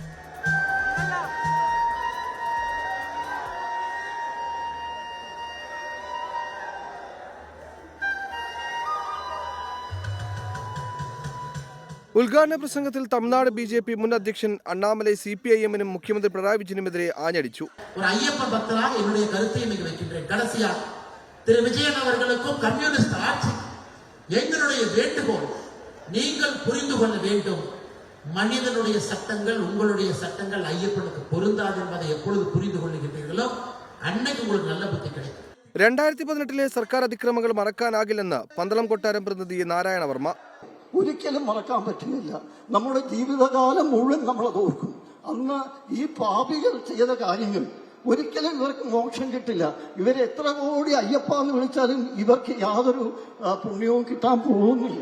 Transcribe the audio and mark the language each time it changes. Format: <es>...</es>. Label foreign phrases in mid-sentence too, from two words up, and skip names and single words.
<ml>ഉദ്ഘാടന പ്രസംഗത്തിൽ തമിഴ്നാട് BJP മുൻ അധ്യക്ഷൻ അണ്ണാമലൈ CPIM-നും മുഖ്യമന്ത്രി പിണറായി വിജയനുമെതിരെ ആഞ്ഞടിച്ചു.</ml> <ta>ஒரு ஐயப்ப பக்தராக என்னுடைய கருத்தை இன்னைக்கு வைக்கின்றேன். கடைசியா திரு விஜயன் அவர்களுக்கும் கம்யூனிஸ்ட் ஆட்சி எங்களுடைய வேண்டுகோள், நீங்கள் புரிந்து கொள்ள வேண்டும், மனிதனுடைய சட்டங்கள் உங்களுடைய சட்டங்கள் ஐயப்பனுக்கு பொருந்தாது என்பதை எப்பொழுது புரிந்து கொள்ளுகின்றீர்களோ அன்னைக்கு உங்களுக்கு நல்ல புத்தி கிடைக்கும்.</ta> <ml>2018 സർക്കാർ അതിക്രമങ്ങൾ മറക്കാനാകില്ലെന്ന് പന്തളം കൊട്ടാരം പ്രതിനിധി നാരായണവർമ്മ. ഒരിക്കലും മറക്കാൻ പറ്റുന്നില്ല. നമ്മുടെ ജീവിതകാലം മുഴുവൻ നമ്മളത് ഓർക്കും. അന്ന് ഈ പാപികൾ ചെയ്ത കാര്യങ്ങൾ ഒരിക്കലും ഇവർക്ക് മോക്ഷം കിട്ടില്ല. ഇവരെ എത്ര കോടി അയ്യപ്പ എന്ന് വിളിച്ചാലും ഇവർക്ക് യാതൊരു പുണ്യവും കിട്ടാൻ പോകുന്നില്ല.</ml>